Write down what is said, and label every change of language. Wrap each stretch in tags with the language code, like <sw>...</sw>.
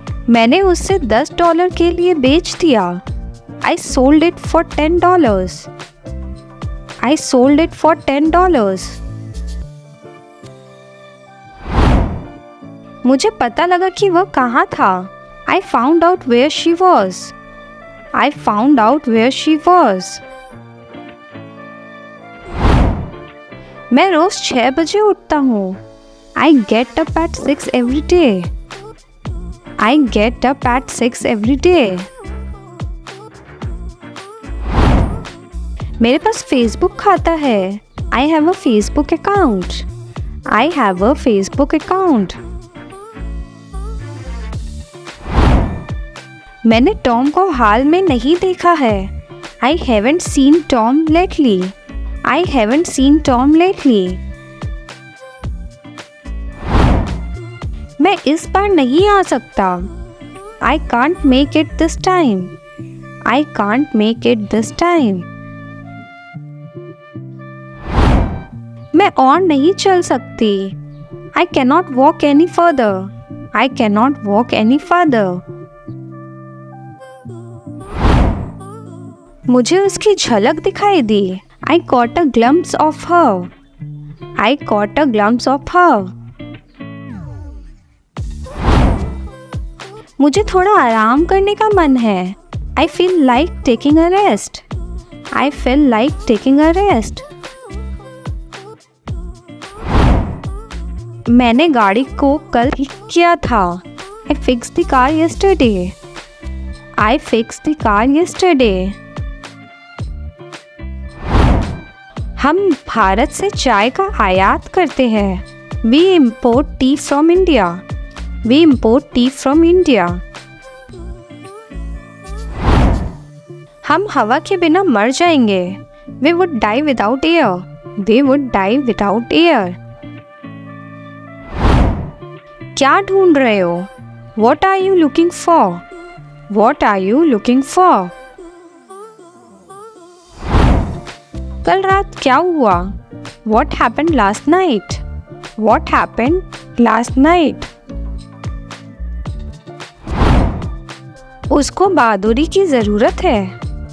<hi>मैंने उसे $10 के लिए बेच दिया।</hi> <en>I sold it for $10। I sold it for $10।</en> <hi>मुझे पता लगा कि वह कहाँ था।</hi> <en>I found out where she was. I found out where she was.</en> <hi>मैं रोज 6 बजे उठता हूँ।</hi> <en>I get up at 6 every day. I get up at 6 every day.</en> <hi>मेरे पास Facebook खाता है।</hi> <en>I have a Facebook account. I have a Facebook account.</en> <hi>मैंने Tom को हाल में नहीं देखा है।</hi> <en>I haven't seen Tom lately. I haven't seen Tom lately.</en> <hi>मैं इस बार नहीं आ सकता।</hi> <en>I can't make it this time. I can't make it this time.</en> <hi>मैं और नहीं चल सकती।</hi> <en>I cannot walk any further. I cannot walk any further.</en> <hi>मुझे उसकी झलक दिखाई दी।</hi> <en>I caught a glimpse of her. I caught a glimpse of her.</en> <hi>मुझे थोड़ा आराम करने का मन है।</hi> <en>I feel like taking a rest. I feel like taking a rest.</en> <hi>मैंने गाड़ी को कल ठीक किया था।</hi> <en>I fixed the car yesterday. I fixed the car yesterday.</en> <hi>हम भारत से चाय का आयात करते हैं।</hi> <en>We import tea from India. We import tea from India.</en> <hi>हम हवा के बिना मर जाएंगे।</hi> <en>We would die without air. We would die without air.</en> <hi>क्या ढूंढ रहे हो?</hi> <en>What are you looking for? What are you looking for?</en> <hi>कल रात क्या हुआ?</hi> <en>What happened last night? What happened last night?</en> <hi>उसको बहादुरी की ज़रूरत है।</hi>